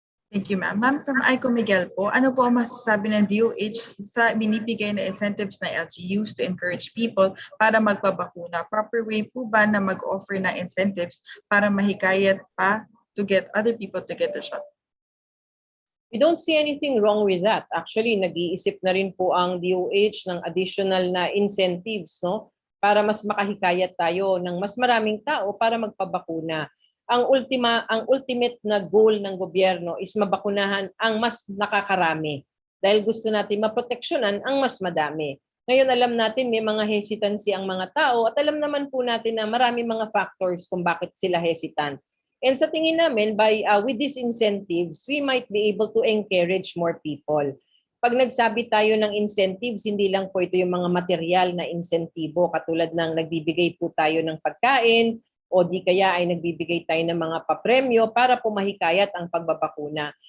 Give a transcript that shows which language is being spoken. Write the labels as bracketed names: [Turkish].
[English] Thank you, ma'am. [Filipino] Ma'am, from Aiko Miguel po, ano po ang masasabi ng DOH sa binibigay na incentives na LGUs [English] to encourage people [Filipino] para magpabakuna? [English] Proper way [Filipino] po ba na mag-offer na incentives para mahikayat pa [English] to get other people to get the shot? We don't see anything wrong with that. [Filipino] Actually, nag-iisip na rin po ang DOH ng additional na incentives, no? Para mas makahikayat tayo ng mas maraming tao para magpabakuna. Ang ultimate na goal ng gobyerno is mabakunahan ang mas nakakarami. Dahil gusto natin maproteksyonan ang mas madami. Ngayon alam natin may mga hesitancy ang mga tao at alam naman po natin na marami mga factors kung bakit sila hesitant. [English] And [Filipino] sa tingin namin, [English] with these incentives, we might be able to encourage more people. [Filipino] Pag nagsabi tayo ng incentives, hindi lang po ito yung mga material na insentibo, katulad ng nagbibigay po tayo ng pagkain, o di kaya ay nagbibigay tayo ng mga papremyo para po mahikayat ang pagbabakuna.